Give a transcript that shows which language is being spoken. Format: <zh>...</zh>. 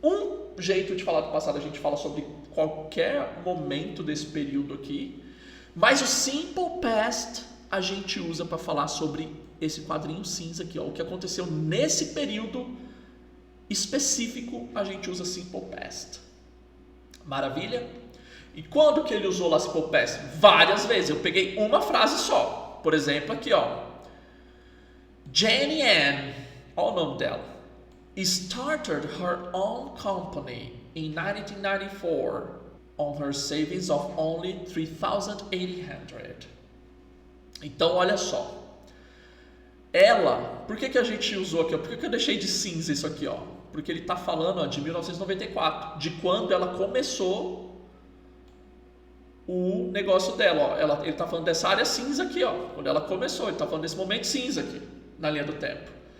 <pt>Um jeito de falar do passado, a gente fala sobre qualquer momento desse período aqui, mas o simple past a gente usa para falar sobre esse quadrinho cinza aqui, ó, o que aconteceu nesse período específico, a gente usa simple past. Maravilha? E quando que ele usou lá simple past? Várias vezes. Eu peguei uma frase só. Por exemplo, aqui, ó.</pt> <en>Jane Ann,</en> <pt>olha o nome dela,</pt> <en>started her own company in 1994 on her savings of only $3,800.</en> <pt>Então, olha só. Ela, por que a gente usou aqui? Ó? Por que eu deixei de cinza isso aqui? Ó? Porque ele está falando, ó, de 1994, de quando ela começou o negócio dela. Ó. Ele está falando dessa área cinza aqui, ó, quando ela começou. Ele está falando desse momento cinza aqui, na linha do tempo.</pt>